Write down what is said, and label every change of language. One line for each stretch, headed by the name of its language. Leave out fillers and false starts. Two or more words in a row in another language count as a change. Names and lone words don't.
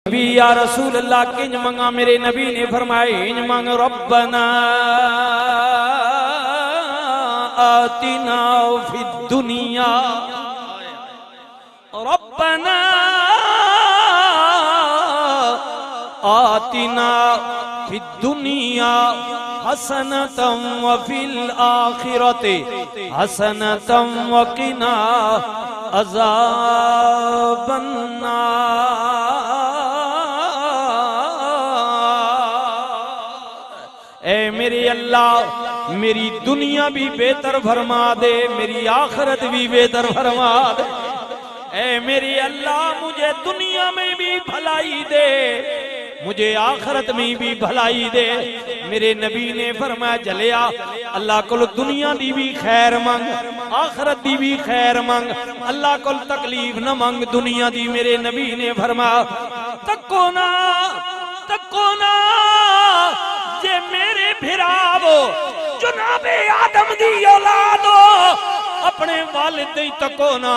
Punjabi: नबी
Arabic: يا رسول الله
Punjabi: کنج منگاں، میرے نبی نے فرمایا انج منگ,
Arabic: ربنا آتنا في الدنيا ربنا آتنا في الدنيا حسنة وفي الآخرة حسنة وقنا عذاب النار.
Urdu: اے میرے اللہ میری دنیا بھی بہتر فرما دے، میری آخرت بھی بہتر فرما دے. اے میرے اللہ مجھے دنیا میں بھی بھلائی دے، مجھے آخرت میں بھی بھلائی دے.
Punjabi: میرے نبی نے فرمایا جلیا اللہ کولوں دنیا دی وی خیر منگ، آخرت دی وی خیر منگ، اللہ کولوں تکلیف نہ منگ دنیا دی. میرے نبی نے فرمایا تکو ناں جے میرے بھراوو جناب آدم دی اولاد اپنے والد دی تکو ناں.